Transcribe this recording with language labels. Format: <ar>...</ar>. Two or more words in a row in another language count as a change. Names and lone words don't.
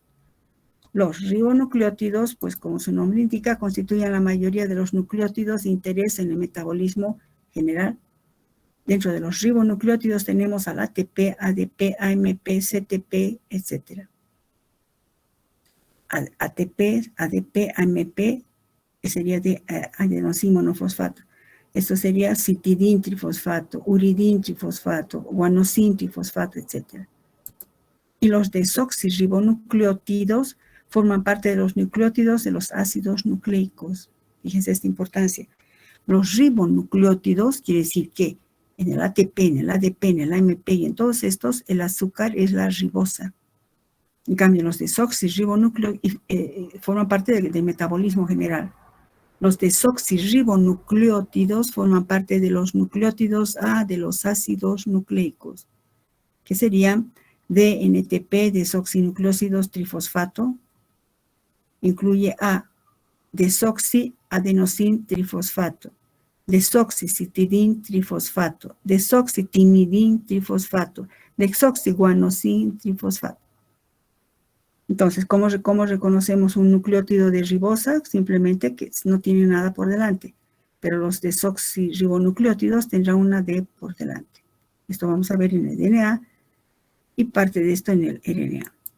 <es>Los ribonucleótidos, pues como su nombre indica, constituyen la mayoría de los nucleótidos de interés en el metabolismo general. Dentro de los ribonucleótidos tenemos al ATP, ADP, AMP, CTP, etc. ATP, ADP, AMP, sería de adenosín monofosfato. Esto sería citidín trifosfato, uridín trifosfato, guanosín trifosfato, etc. Y los desoxirribonucleótidos forman parte de los nucleótidos de los ácidos nucleicos. Fíjense esta importancia. Los ribonucleótidos quiere decir que en el ATP, en el ADP, en el AMP y en todos estos, el azúcar es la ribosa. En cambio, los desoxirribonucleótidos forman parte del metabolismo general. Los desoxirribonucleótidos forman parte de los nucleótidos A de los ácidos nucleicos, que serían DNTP, desoxinucleósidos trifosfato, incluye A, desoxiadenosín trifosfato, desoxicitidín trifosfato, desoxitimidín trifosfato, desoxiguanosín trifosfato. Entonces, ¿cómo reconocemos un nucleótido de ribosa? Simplemente que no tiene nada por delante, pero los desoxirribonucleótidos tendrán una D por delante. Esto vamos a ver en el DNA y parte de esto en el RNA.</es>